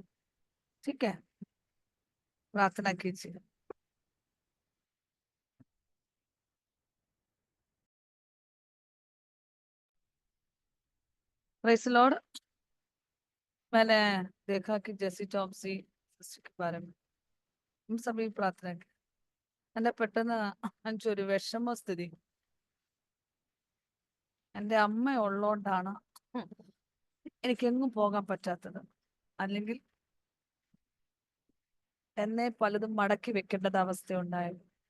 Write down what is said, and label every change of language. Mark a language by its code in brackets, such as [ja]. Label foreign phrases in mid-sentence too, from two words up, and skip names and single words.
[hi] ठीक है, प्रार्थना कीजिए। [en] praise the Lord. [hi] मैंने देखा कि जेसी टॉम्सी सिस्टर के बारे में हम सभी [ml] പ്രാർത്ഥന എന്നെ പെട്ടെന്ന് ഒരു വിഷമസ്ഥിതി, എൻ്റെ അമ്മ ഉള്ളോണ്ടാണ് എനിക്കെങ്ങും പോകാൻ പറ്റാത്തത്, അല്ലെങ്കിൽ എന്നെ പലതും മടക്കി വെക്കേണ്ടത് അവസ്ഥയുണ്ടായത്.